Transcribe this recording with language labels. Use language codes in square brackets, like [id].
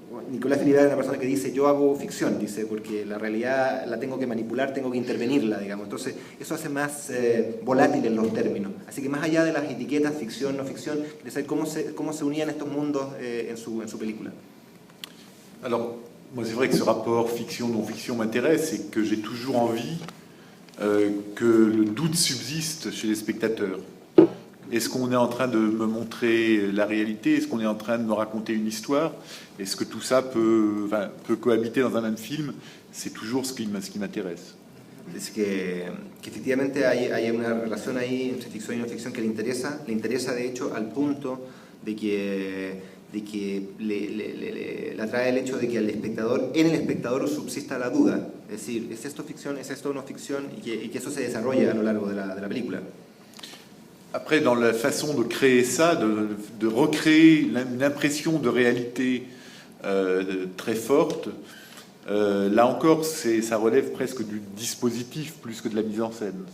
[es] Nicolas Philibert es una persona que dice, yo hago ficción, dice, porque la realidad la tengo que manipular, tengo que intervenirla, digamos. Entonces, eso hace más volátiles los términos. Así que más allá de las etiquetas, ficción, no ficción, quería saber cómo se unían estos mundos en su película. [fr] Alors, moi c'est vrai que ce rapport fiction-non-fiction m'intéresse et que j'ai toujours envie que le doute subsiste chez les spectateurs. Est-ce qu'on est en train de me montrer la réalité? Est-ce qu'on est en train de me raconter une histoire? Est-ce que tout ça peut cohabiter dans un même film? C'est toujours ce qui m'intéresse. [es] Es que efectivamente hay una relación ahí entre ficción y no ficción que le interesa de hecho al punto de que le atrae el hecho de que en el espectador subsista la duda, es decir, ¿es esto ficción, es esto no ficción? Y que eso se desarrolle a lo largo de la película. [fr] Après, dans la façon de créer ça, de recréer une impression de réalité très forte, là encore, ça relève presque du dispositif plus que de la mise en scène.